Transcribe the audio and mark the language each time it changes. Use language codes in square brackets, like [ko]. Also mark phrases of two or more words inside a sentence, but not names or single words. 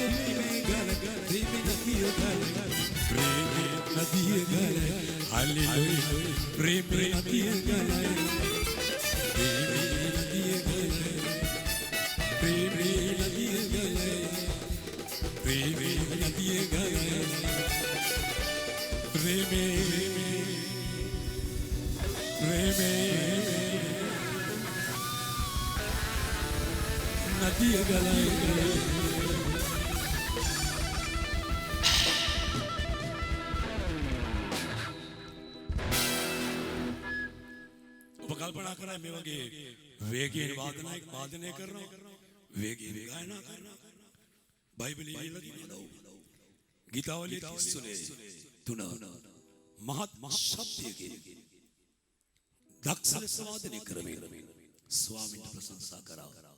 [si] preme gala, preme nadiya gala, preme nadiya gala, hallelujah, preme nadiya gala, preme nadiya gala, preme nadiya gala, preme nadiya gala, preme nadiya gala. ඔබ කල්පනා කරා මේ වගේ වේගයෙන් වාදනය කරනවා වේගයෙන් ගායනා කරනවා බයිබලයේ ලියලා තියෙනවා ගීතාවලියේ 33 මහත් ශබ්දයකින් දක්ෂ ලෙස වාදනය කරමින් ස්වාමීන් ප්‍රශංසා කරා